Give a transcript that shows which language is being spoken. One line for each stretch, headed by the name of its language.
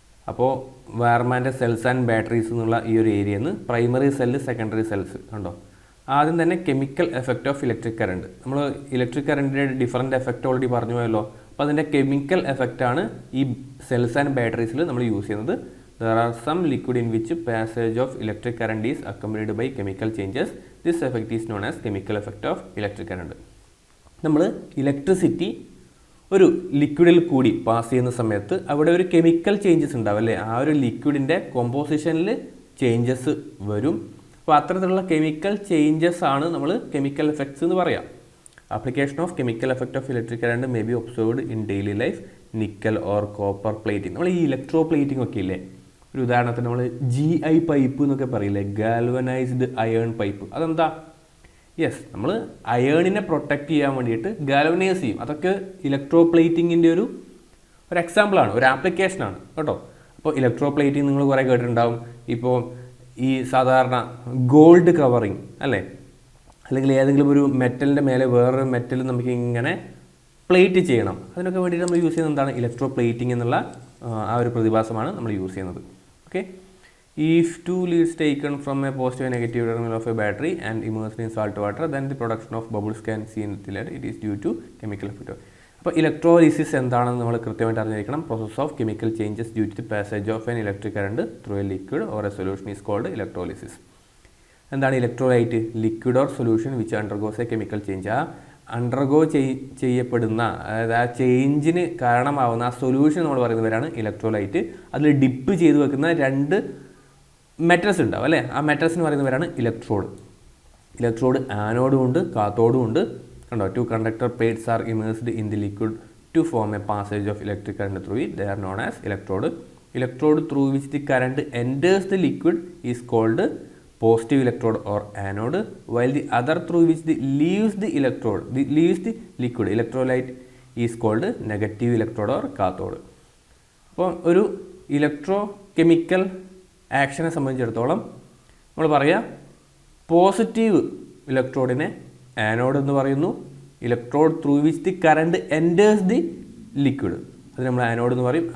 Malayalam: അപ്പോൾ വയർമാൻ്റെ cells and batteries എന്നുള്ള ഈ ഒരു ഏരിയയിൽ നിന്ന് പ്രൈമറി സെല്ല്, സെക്കൻഡറി സെൽസ് കണ്ടോ. ആദ്യം തന്നെ chemical effect of electric current. നമ്മൾ ഇലക്ട്രിക് കറണ്ടിൻ്റെ ഡിഫറൻറ്റ് എഫക്റ്റ് ഓൾറെഡി പറഞ്ഞു പോയല്ലോ. അപ്പോൾ അതിൻ്റെ കെമിക്കൽ എഫക്റ്റാണ് ഈ സെൽസ് ആൻഡ് ബാറ്ററീസിൽ നമ്മൾ യൂസ് ചെയ്യുന്നത്.
English: There are some liquid in which passage of electric current is accompanied by chemical changes. This effect is known as chemical effect of electric current.
Malayalam: നമ്മൾ electricity ഒരു ലിക്വിഡിൽ കൂടി പാസ് ചെയ്യുന്ന സമയത്ത് അവിടെ ഒരു കെമിക്കൽ ചേഞ്ചസ് ഉണ്ടാവും അല്ലേ. ആ ഒരു ലിക്വിഡിൻ്റെ കോമ്പോസിഷനിൽ ചേഞ്ചസ് വരും. അപ്പോൾ അത്തരത്തിലുള്ള കെമിക്കൽ ചേഞ്ചസ് ആണ് നമ്മൾ കെമിക്കൽ എഫക്ട്സ് എന്ന് പറയാം.
English: Application of chemical effect of electric current may be observed in daily life. Nickel or copper plating.
Malayalam: നമ്മൾ ഈ ഇലക്ട്രോ പ്ലേറ്റിംഗ് ഒക്കെ ഇല്ലേ, ഒരു ഉദാഹരണത്തിന് നമ്മൾ GI പൈപ്പ് എന്നൊക്കെ പറയില്ലേ, ഗാൽവനൈസ്ഡ് അയേൺ പൈപ്പ്. അതെന്താ? യെസ്, നമ്മൾ അയേണിനെ പ്രൊട്ടക്റ്റ് ചെയ്യാൻ വേണ്ടിയിട്ട് ഗാൽവനൈസ് ചെയ്യും. അതൊക്കെ ഇലക്ട്രോ പ്ലേറ്റിങ്ങിൻ്റെ ഒരു എക്സാമ്പിളാണ്, ഒരു ആപ്ലിക്കേഷനാണ് കേട്ടോ. അപ്പോൾ ഇലക്ട്രോ പ്ലേറ്റിംഗ് നിങ്ങൾ കുറേ കേട്ടിട്ടുണ്ടാവും. ഇപ്പോൾ ഈ സാധാരണ ഗോൾഡ് കവറിങ് അല്ലേ, അല്ലെങ്കിൽ ഏതെങ്കിലും ഒരു മെറ്റലിൻ്റെ മേലെ വേറൊരു മെറ്റൽ നമുക്ക് ഇങ്ങനെ പ്ലേറ്റ് ചെയ്യണം, അതിനൊക്കെ വേണ്ടിയിട്ട് നമ്മൾ യൂസ് ചെയ്യുന്നത് എന്താണ്? ഇലക്ട്രോ പ്ലേറ്റിംഗ് എന്നുള്ള ആ ഒരു പ്രതിഭാസമാണ് നമ്മൾ യൂസ് ചെയ്യുന്നത്.
English: Okay, if two leads taken from a positive and negative terminal of a battery and immersed in salt water, then the production of bubbles can see in the lead. It is due to chemical effect.
Malayalam: അപ്പോൾ electrolysis എന്താണെന്ന് നമ്മൾ കൃത്യമായിട്ട് അറിഞ്ഞിരിക്കണം.
English: Process of chemical changes due to the passage of an electric current through a liquid or a solution is called electrolysis.
Malayalam: എന്താണ് electrolyte?
English: Liquid or solution which undergoes a chemical change.
Malayalam: ആ undergo ചെയ്യപ്പെടുന്ന, അതായത് ആ ചേഞ്ചിന് കാരണമാവുന്ന ആ solution നമ്മൾ പറയുന്നവരാണ് electrolyte. അതിൽ dip ചെയ്ത് വെക്കുന്ന രണ്ട് മെറ്റൽസ് ഉണ്ടാവും അല്ലേ, ആ മെറ്റൽസിന് പറയുന്നവരാണ് ഇലക്ട്രോഡ്. ഇലക്ട്രോഡ് ആനോഡും ഉണ്ട് കാത്തോഡും ഉണ്ട്.
English: കണ്ടോ, 2 conductor plates are immersed in the liquid to form a passage of electric current through it. They are known as electrode. Electrode through which the current enters the liquid is called positive electrode or anode, while the other through which the leaves the liquid electrolyte is called negative electrode or cathode.
Malayalam: അപ്പോൾ ഒരു electro chemical ആക്ഷനെ സംബന്ധിച്ചിടത്തോളം നമ്മൾ പറയുക, positive ഇലക്ട്രോഡിനെ anode എന്ന് പറയുന്നു.
English: electrode through which the current enters the liquid,
Malayalam: അത് നമ്മൾ anode എന്ന് പറയും.